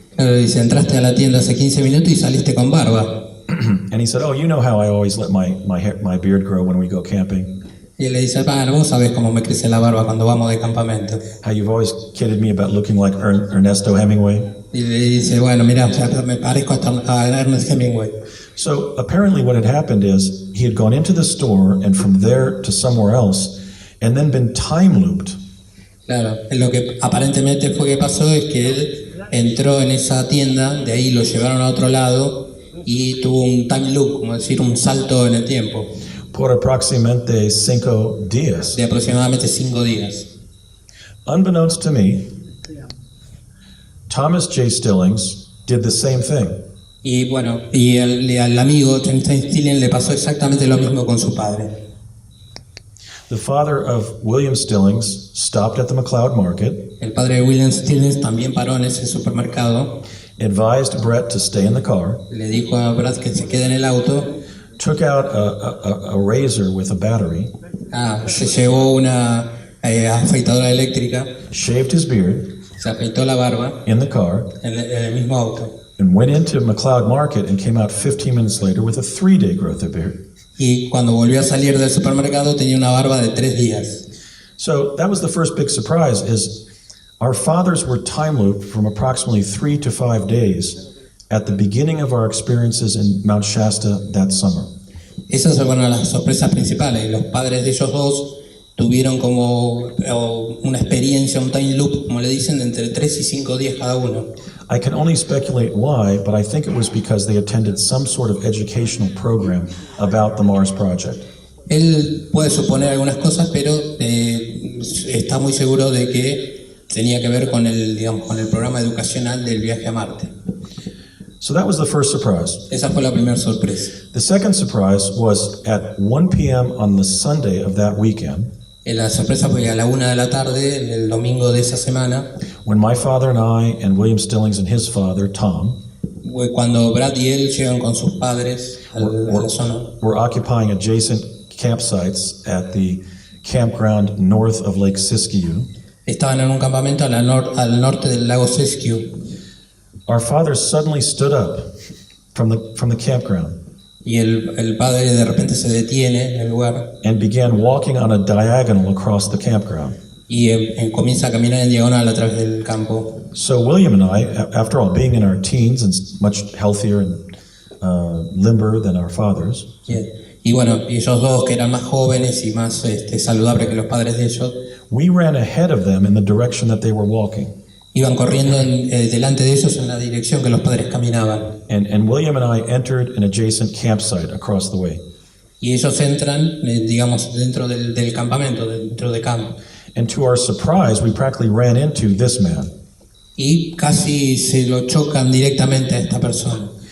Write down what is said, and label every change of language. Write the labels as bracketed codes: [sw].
[es] Él le dice, entraste a la tienda hace 15 minutos y saliste con barba. [en] And he said, oh, you know how I always let my beard grow when we go camping. [es] Y él le dice, vos sabés cómo me crece la barba cuando vamos de campamento. [en] How you've always kidded me about looking like Ernesto Hemingway. [es] Y le dice, bueno, mira, me parezco a Ernest Hemingway. [en] So apparently what had happened is he had gone into the store and from there to somewhere else and then been time looped. [es] Claro, lo que aparentemente fue que pasó es que él entró en esa tienda, de ahí lo llevaron a otro lado y tuvo un time loop, como decir, un salto en el tiempo, Por aproximadamente 5 días. de aproximadamente 5 días. [en] Unbeknownst to me, Thomas J. Stillings did the same thing. [es] Y bueno, y al amigo Thomas Stilling le pasó exactamente lo mismo con su padre. [en] The father of William Stillings stopped at the McLeod Market, [es] El padre de William Stilling también paró en ese supermercado, [en] advised Brett to stay in the car, [es] le dijo a Brad que se quede en el auto, [en] took out a razor with a battery, [es] se llevó una afeitadora eléctrica, [en] shaved his beard [es] se afeitó la barba [en] in the car, [es] en el mismo auto. [en] and went into McLeod Market and came out 15 minutes later with a 3-day growth of beard. [es] Y cuando volvió a salir del supermercado tenía una barba de 3 días. [en] So that was the first big surprise, is our fathers were time looped from approximately 3 to 5 days at the beginning of our experiences in Mount Shasta that summer. [es] Esas fueron las sorpresas principales. Los padres de ellos dos tuvieron como una experiencia, un time loop, como le dicen, de entre 3 y 5 días cada uno. [en] I can only speculate why, but I think it was because they attended some sort of educational program about the Mars Project. [es] Él puede suponer algunas cosas, pero está muy seguro de que tenía que ver con con el programa educacional del viaje a Marte. [en] So that was the first surprise. [es] Esa fue la primera sorpresa. [en] The second surprise was at 1 p.m. on the Sunday of that weekend, [es] La sorpresa fue a la 1 de la tarde, el domingo de esa semana, [en] when my father and I and William Stillings and his father, Tom, [es] cuando Brad y él llegan con sus padres a la zona. [en] were occupying adjacent campsites at the campground north of Lake Siskiyou. [es] Estaban en un campamento al norte del lago Siskiyou. [en] Our father suddenly stood up from the campground [es] Y el padre de repente se detiene en el lugar [en] and began walking on a diagonal across the campground. [es] y comienza a caminar en diagonal a través del campo. [en] So William and I, after all, being in our teens and much healthier and limber than our fathers, [es] Y bueno, y ellos dos que eran más jóvenes y más saludables que los padres de ellos, [en] we ran ahead of them in the direction that they were walking. [es] iban corriendo delante de ellos en la dirección que los padres caminaban. [en] And William and I entered an adjacent campsite across the way. [es] Y ellos entran, digamos, dentro del campamento, dentro de campo. [en] And to our surprise, we practically ran into this man, [es] Y casi se lo chocan directamente a esta persona.